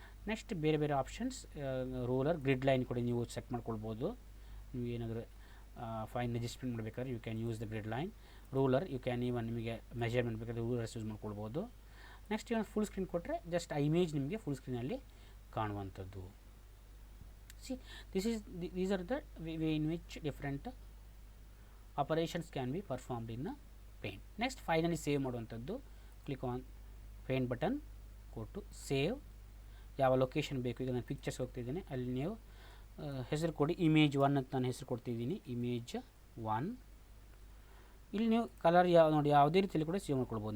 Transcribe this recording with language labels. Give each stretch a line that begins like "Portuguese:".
Kannada: Next ಬೇರೆ ಬೇರೆ options. Ruler, grid line ಕೂಡ ನೀವು ಸೆಟ್ ಮಾಡ್ಕೊಳ್ಬೋದು. ನೀವು ಏನಾದರೂ ಫೈನ್ ಅಡ್ಜಸ್ಟ್ಮೆಂಟ್ ಮಾಡಬೇಕಾದ್ರೆ
English: You can use the grid line.
Kannada: Ruler
English: you can even
Kannada: ನಿಮಗೆ ಮೆಜರ್ಮೆಂಟ್ ಬೇಕಾದರೆ ರೂಲರ್ಸ್ ಯೂಸ್ ಮಾಡ್ಕೊಳ್ಬೋದು. ನೆಕ್ಸ್ಟ್ ಇವನ್ ಫುಲ್ ಸ್ಕ್ರೀನ್ ಕೊಟ್ಟರೆ ಜಸ್ಟ್ ಆ ಇಮೇಜ್ ನಿಮಗೆ full ಸ್ಕ್ರೀನಲ್ಲಿ ಕಾಣುವಂಥದ್ದು.
English: See, these are the way in which different operations can be performed in a paint. Next, finally
Kannada: save ಮಾಡುವಂಥದ್ದು.
English: Click on paint button, go to save.
Kannada: ಯಾವ location ಬೇಕು, ಈಗ ನಾನು pictures ಹೋಗ್ತಿದ್ದೀನಿ. ಅಲ್ಲಿ ನೀವು ಹೆಸರು ಕೊಡಿ. ಇಮೇಜ್ 1 ಅಂತ ನಾನು ಹೆಸರು ಕೊಡ್ತಿದ್ದೀನಿ, ಇಮೇಜ್ 1. ಇಲ್ಲಿ ನೀವು ಕಲರ್ ನೋಡಿ ಯಾವುದೇ ರೀತಿಯಲ್ಲಿ ಕೂಡ ಸೇವ್ ಮಾಡ್ಕೊಳ್ಬೋದು.